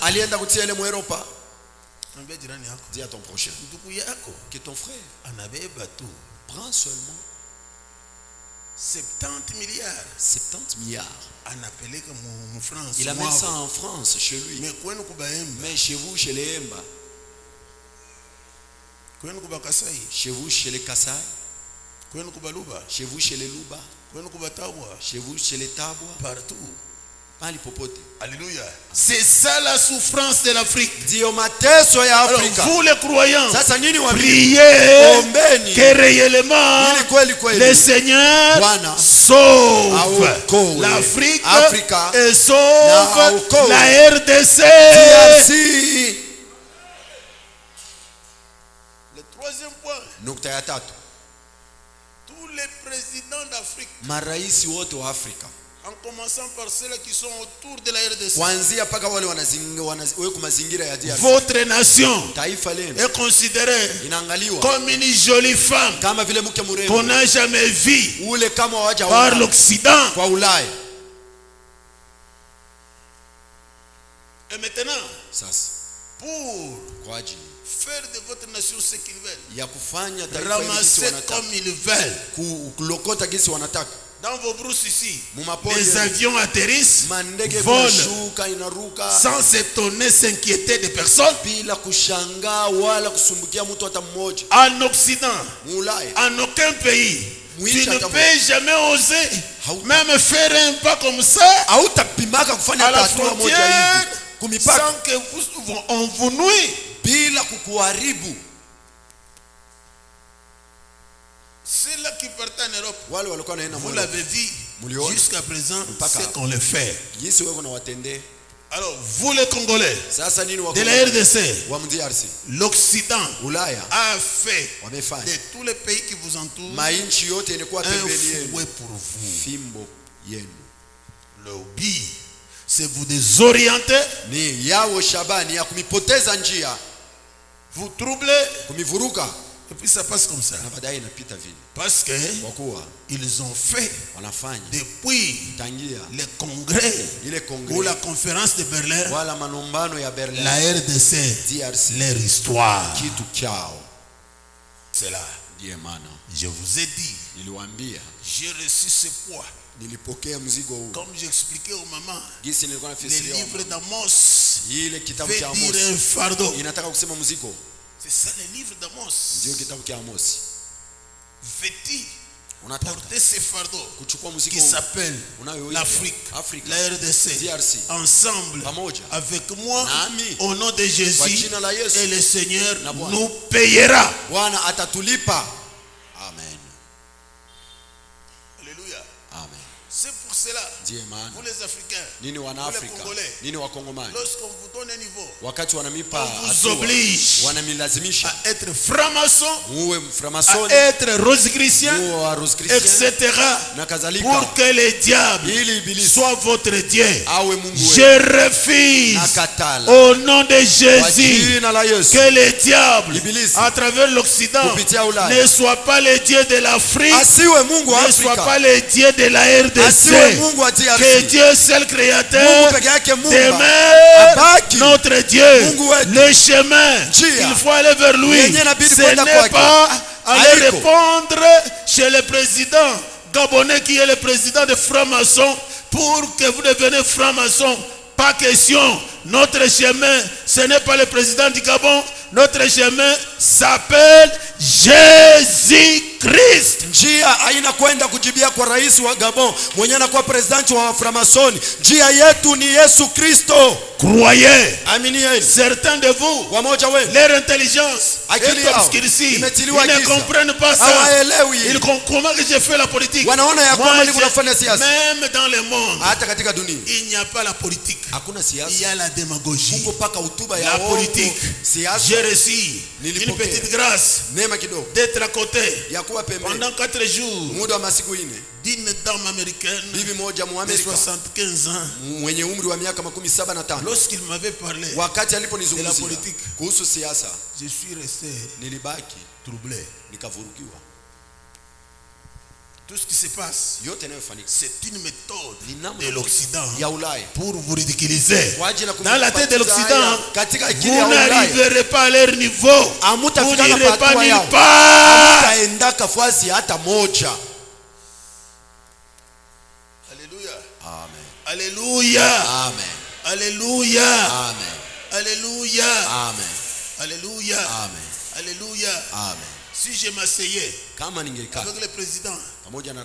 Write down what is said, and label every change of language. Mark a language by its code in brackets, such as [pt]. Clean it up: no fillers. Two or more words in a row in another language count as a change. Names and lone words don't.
[sw] alienda kutia ile mu Europa. Mwambie jirani yako, [fr] Dis à ton prochain [sw] ndugu yako [fr] que ton frère [sw] anabeba tu [fr] prend seulement 70 milliards 70 milliards. [sw] anapeleka mu France. [fr] Il amène ça en France chez lui. [sw] Mais kwenu kubaemba, [fr] Mais chez vous, chez les Emba, [sw] kwenu kuba Kasai, [fr] chez vous, chez les Kasai, [sw] kwenu kuba Luba, [fr] chez vous, chez les Luba, [sw] kwenu kuba Tabwa, [fr] chez vous, chez les Tabwa, partout. pas l'hypopote. Alléluia. C'est ça la souffrance de l'Afrique. [sw] Dio mateso ya [fr] Alors [sw] Afrika. [fr] vous les croyants, [sw] Sasa nini wa [fr] priez [sw] ombeni [fr] que réellement [sw] ili kweli kweli [fr] le Seigneur [sw] Bwana [fr] sauve [sw] aokoe [fr] l'Afrique [sw] Afrika [fr] et [sw] na [fr] sauve [sw] aokoe [fr] la RDC. [sw] DRC. [fr] Le troisième point, [sw] Nukta ya tatu, [fr] tous les présidents d'Afrique, [sw] maraisi wote wa Afrika [fr] en commençant par ceux qui sont autour de la RDC, [sw] kuanzia paka wale weko mazingira ya DRC, [fr] votre nation [sw] taifa lenu [fr] est considérée [sw] inaangaliwa [fr] comme une jolie femme [sw] kama vile mke mrembo [fr] qu'on n'a jamais vue [sw] ule kama [fr] par [sw] hawajaona [fr] l'Occident. [sw] kwa Ulaya. [fr] Et maintenant, [sw] Sasa [fr] pour [sw] kwa ajili [fr] faire de votre nation ce qu'ils veulent, [sw] ya kufanya taifa hili gisi [fr] ramasser [sw] wanataka, [fr] comme ils veulent. [sw] kulokota gisi wanataka, [fr] Dans vos brousses ici, [sw] mumapori [fr] les avions atterrissent, [sw] mandege [fr] volent, [sw] kunashuka inaruka [fr] sans s'étonner, s'inquiéter de personne. [sw] bila kushangaa wala kusumbukia mtu hata mmoja. [fr] En Occident, [sw] Mulaya [fr] en aucun pays, Oui, tu ne [sw] chatamu. [fr] peux jamais oser [sw] Hauta- [fr] même faire un pas comme ça [sw] hautapimaka kufanya [fr] à la [sw] hatua moja [fr] frontière [sw] hivi kumipaka [fr] sans que on vous nuit. [sw] bila kukuharibu. [fr] Ceux-là qui partent en Europe, [sw] Wale walikuwa naenda [fr] vous [sw] mwelo [fr] l'avez vu [sw] Muliona. [fr] jusqu'à présent, [sw] Mpaka. [fr] c'est qu'on le fait. [sw] jinsi wewe unawatendea. [fr] Alors, vous les Congolais [sw] Sasa nini [fr] de la RDC, [sw] wa DRC [fr] l'Occident [sw] Ulaya [fr] a fait [sw] wamefanya [fr] de tous les pays qui vous entourent [sw] mainchi yote inakuwa [fr] un [sw] pembeni yenu, [fr] fouet pour vous. [sw] fimbo yenu [fr] Le but, c'est vous désorienter, [sw] ni yao shabani ya kumipoteza njia, [fr] vous troubler, [sw] kumivuruka, [fr] et puis ça passe comme ça. [sw] na baadaye inapita vile, [fr] Parce que [sw] kwa kuwa [fr] ils ont fait [sw] wanafanya [fr] depuis [sw] tangia [fr] le congrès [sw] ile [fr] ou la [sw] kongre [fr] conférence de Berlin, [sw] wala manombano ya Berlin, [fr] la RDC, [sw] DRC [fr] leur histoire. [sw] kitu chao. [fr] C'est là. [sw] Ndiye maana [fr] Je vous ai dit, [sw] niliwaambia, [fr] j'ai reçu ce poids. [sw] nilipokea mzigo huu [fr] Comme j'expliquais aux mamans, [sw] gisi nilikuwa [fr] les [sw] nafisiria [fr] livres d'Amos [sw] ile kitabu [fr] veut [sw] cha [fr] dire [sw] Amos [fr] un fardeau. [sw] inataka kusema mzigo, [fr] C'est ça le livre d'Amos. [sw] ndio kitabu cha Amos. [fr] Veux-tu [sw] Unataka [fr] porter ce fardeau [sw] kuchukua [fr] qui [sw] mzigo huu [fr] s'appelle [sw] unayoitwa [fr] l'Afrique, [sw] Afrika, [fr] la RDC, [sw] DRC, [fr] ensemble [sw] pamoja [fr] avec moi, [sw] nami [fr] au nom de [sw] kwa [fr] Jésus, [sw] jina la Yesu, [fr] et le Seigneur [sw] na Bwana. [fr] nous payera. [sw] Bwana atatulipa. Amen. Alléluia. Amen. [fr] C'est pour cela, [sw] Ndiye maana [fr] vous les Africains, [sw] nini [fr] vous [sw] wana [fr] les [sw] Afrika, [fr] Congolais, [sw] nini wakongomani, [fr] lorsqu'on vous donne un niveau, [sw] wakati wanamipa [fr] on vous [sw] hatua, [fr] oblige [sw] wanamilazimisha [fr] à être franc-maçon, [sw] muwe [fr] à [sw] mframasoni, [fr] être rosichristien, [sw] muwe wa Rosichristien [fr] etc. [sw] na kadhalika, [fr] Pour que le diable [sw] ili ibilisi [fr] soit votre Dieu. [sw] awe Mungu wetu. [fr] Je refuse [sw] Nakatala [fr] au nom de [sw] kwa [fr] Jésus [sw] jina la Yesu [fr] que le diable [sw] Ibilisi [fr] à travers l'Occident [sw] kupitia Ulaya [fr] ne soit pas le Dieu de l'Afrique, [sw] asiwe Mungu wa [fr] ne soit [sw] Afrika, [fr] pas le Dieu de la [sw] asiwe RDC. Mungu wa [fr] Que [sw] DRC, [fr] Dieu seul créateur [sw] Mungu peke yake Muumba [fr] demeure [sw] abaki [fr] notre Dieu. [sw] Mungu wetu. [fr] Le chemin [sw] Njia [fr] il faut aller vers lui. [sw] yenye inabidi [fr] Ce [sw] kwenda [fr] n'est [sw] kwake. [fr] pas aller [sw] Haiko. [fr] répondre chez le président gabonais qui est le président de franc-maçon pour que vous deveniez franc-maçon. Pas question. Notre chemin, ce n'est pas le président du Gabon. Notre chemin s'appelle Jésus-Christ. [sw] njia haina kwenda kujibia kwa rais wa Gabon mwenye anakuwa presidenti wa Framasoni. Njia yetu ni Yesu Kristo. [fr] Croyez. [sw] Aminieni. [fr] Certains de vous, [sw] Wamoja wenu [fr] leur intelligence [sw] akili [fr] est [sw] yao [fr] obscurcie. Ils [sw] imetiliwa [fr] ne [sw] giza, [fr] comprennent pas ça. [sw] hawaelewi. [fr] Ils comment que j'ai fait la politique. [sw] Wanaona ya kwamba [fr] Moi, [sw] ni kunafanya siasa. [fr] même dans le monde, [sw] Hata katika dunia [fr] il n'y a pas la politique. [sw] hakuna [fr] Il y [sw] siasa, [fr] a la démagogie. [sw] huko paka hotuba ya [fr] La [sw] uongo. [fr] politique. [sw] Siasa [fr] J'ai reçu une [sw] Nilipokea. [fr] petite grâce [sw] neema kidogo [fr] d'être à côté [sw] ya kuwa pembeni [fr] pendant 4 jours [sw] muda wa masiku 4. [fr] d'une dame américaine [sw] Bibi moja [fr] de [sw] Muamerika [fr] 75 ans. [sw] mwenye umri wa miaka 75, [fr] Lorsqu'il m'avait parlé, [sw] wakati [fr] de la [sw] aliponizungumzia [fr] politique, [sw] kuhusu siasa, [fr] je suis resté [sw] nilibaki [fr] troublé. [sw] nikavurugiwa. [fr] Tout ce qui se passe, [sw] Yote yanayofanyika [fr] c'est une méthode [sw] ni namna [fr] de l'Occident [sw] ya Ulaya [fr] pour vous ridiculiser. [sw] kwa ajili ya [fr] Dans la tête de [sw] kumpatiza haya [fr] l'Occident, [sw] katika akili [fr] vous [sw] ya Ulaya. [fr] n'arriverez pas à leur niveau. Vous [sw] Hamutafikana [fr] n'irez pas [sw] hatua [fr] nulle [sw] yao, [fr] part. [sw] hamutaenda kafasi hata moja. Alléluia. Amen. Alléluia. Amen. Alléluia. Amen. Alléluia. Amen. Alléluia. Amen. Alléluia. Amen. [fr] Si je m'asseyais [sw] Kama ningekaa [fr] avec le président [sw] pamoja na rais